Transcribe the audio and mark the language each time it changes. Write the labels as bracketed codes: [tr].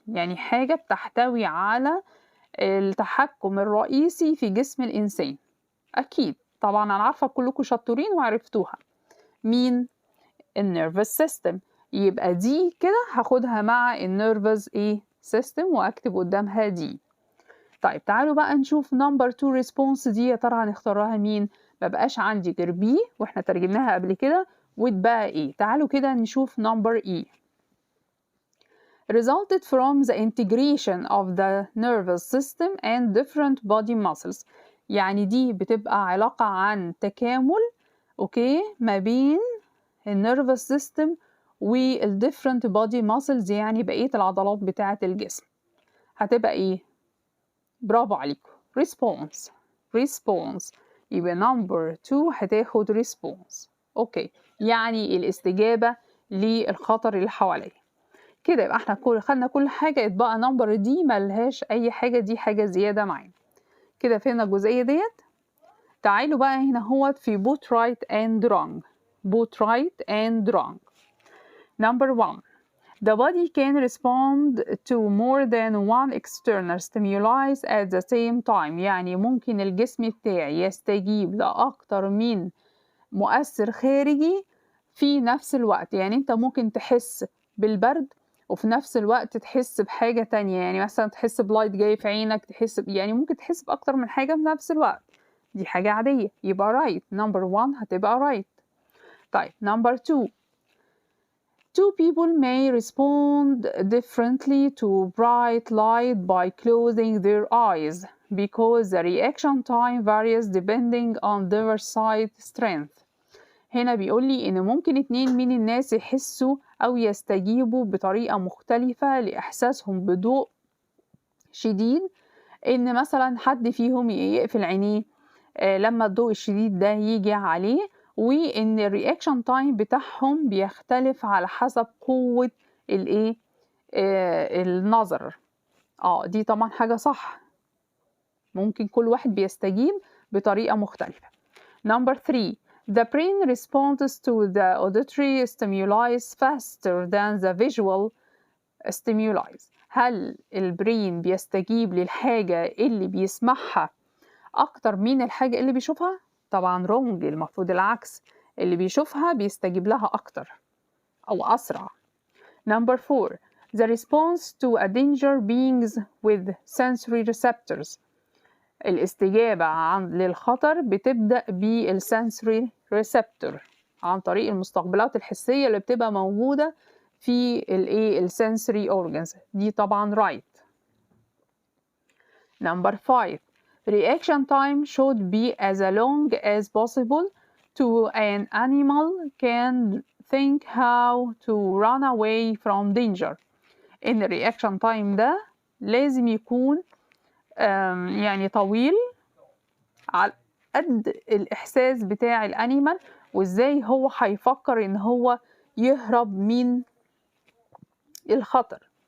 [ar] يعني حاجة بتحتوي على التحكم الرئيسي في جسم الإنسان. أكيد طبعا أنا عارفة كلكم شطورين وعرفتوها. مين؟ النيرفس سيستم. يبقى دي كده هاخدها مع النيرفس سيستم واكتب قدامها دي. طيب تعالوا بقى نشوف نمبر 2 ريسبونس دي يا ترى هنختارها مين. مبقاش عندي غير بي واحنا ترجمناها قبل كده واتبقى ايه. تعالوا كده نشوف نمبر اي. [en] resulted from the integration of the nervous system and different body muscles. [ar] يعني دي بتبقى علاقة عن تكامل اوكي ما بين النيرفس سيستم والديفرنت بودي ماسلز، يعني بقية العضلات بتاعة الجسم. هتبقى ايه؟ برافو عليكم، response. يبقى نمبر 2 هتاخد response. اوكي، يعني الاستجابة للخطر اللي حواليا. كده يبقى احنا خدنا كل حاجة. اتبقى نمبر دي ملهاش اي حاجة، دي حاجة زيادة معانا. كده فهمنا الجزئية ديت. تعالوا بقى هنا هو في [en] both right and wrong. both right and wrong. Number 1. The body can respond to more than one external stimuli at the same time. [ar] يعني ممكن الجسم بتاعي يستجيب لأكتر من مؤثر خارجي في نفس الوقت. يعني انت ممكن تحس بالبرد وفي نفس الوقت تحس بحاجة تانية، يعني مثلا تحس بلايت جاي في عينك، يعني ممكن تحس بأكتر من حاجة في نفس الوقت. دي حاجة عادية، يبقى right. number 1 هتبقى right. طيب number 2. [en] Two people may respond differently to bright light by closing their eyes because the reaction time varies depending on their sight strength. [ar] هنا بيقول لي إن ممكن 2 من الناس يحسوا أو يستجيبوا بطريقة مختلفة لإحساسهم بضوء شديد. إن مثلا حد فيهم يقفل عينيه لما الضوء الشديد ده يجي عليه، وإن الرياكشن تايم بتاعهم بيختلف على حسب قوة النظر. دي طبعا حاجة صح، ممكن كل واحد بيستجيب بطريقة مختلفة. number 3. [en] The brain responds to the auditory stimuli faster than the visual stimuli. [ar] هل البرين بيستجيب للحاجة اللي بيسمعها أكتر من الحاجة اللي بيشوفها؟ طبعا wrong، المفروض العكس، اللي بيشوفها بيستجيب لها أكتر أو أسرع. number 4. [en] The response to a danger beings with sensory receptors. [ar] الاستجابة للخطر بتبدأ بالsensory receptor عن طريق المستقبلات الحسية اللي بتبقى موجودة في الsensory organs. دي طبعا right. number 5. [en] Reaction time should be as long as possible to an animal can think how to run away from danger. [ar] إن الرياكشن تايم ده لازم يكون يعني طويل على قد الإحساس بتاع الأنيمال، وإزاي هو هيفكر إن هو يهرب من الخطر.